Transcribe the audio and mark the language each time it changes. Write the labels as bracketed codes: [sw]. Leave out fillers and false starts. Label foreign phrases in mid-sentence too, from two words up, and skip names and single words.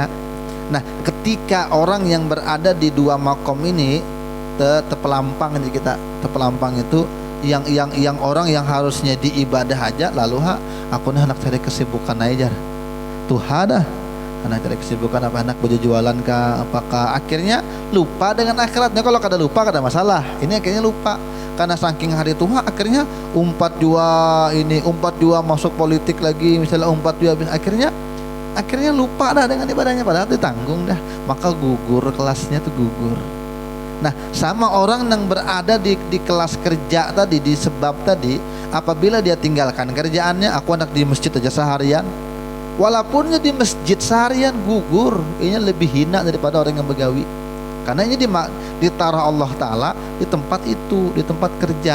[bjn] Nah ketika orang yang berada di dua makom ini terpelampang, jadi kita terpelampang itu yang orang yang harusnya diibadah aja, lalu aku nih anak cari kesibukan aja tuh dah, anak cari kesibukan apa, anak baju jualan kah apakah, akhirnya lupa dengan akhiratnya. Kalau kada lupa kada masalah, ini akhirnya lupa karena saking hari tua akhirnya umpat jua masuk politik lagi, misalnya umpat jua akhirnya lupa dah dengan ibadahnya, padahal ditanggung dah, maka gugur kelasnya tuh gugur. Nah sama orang yang berada di kelas kerja tadi, di sebab tadi, apabila dia tinggalkan kerjaannya, aku anak di masjid aja seharian, walaupunnya di masjid seharian gugur, ini lebih hina daripada orang yang begawi. Karena ini ditaruh Allah Ta'ala di tempat itu, di tempat kerja.